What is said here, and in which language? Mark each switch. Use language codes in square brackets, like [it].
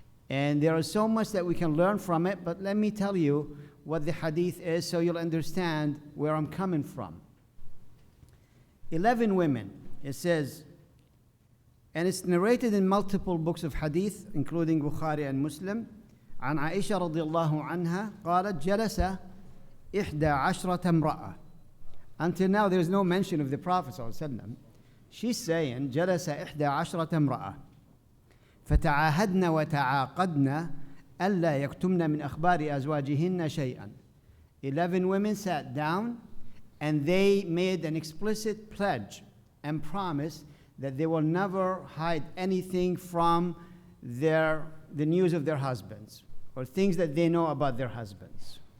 [en] And there is so much that we can learn from it, but let me tell you what the hadith is so you'll understand where I'm coming from. 11 women, it says, and it's narrated in multiple books of hadith, including Bukhari and Muslim. [ar] عن عائشة رضي الله عنها قالت جلس 11 امرأة. [en] Until now, there is no mention of the Prophet ﷺ. She's saying, [ar] جلس 11 امرأة فتعاهدن وتعاقدن ألا يكتمن من أخبار أزواجهن شيئا. [en] 11 women sat down and they made an explicit pledge and promise that they will never hide anything from the news of their husbands or things that they know about their husbands.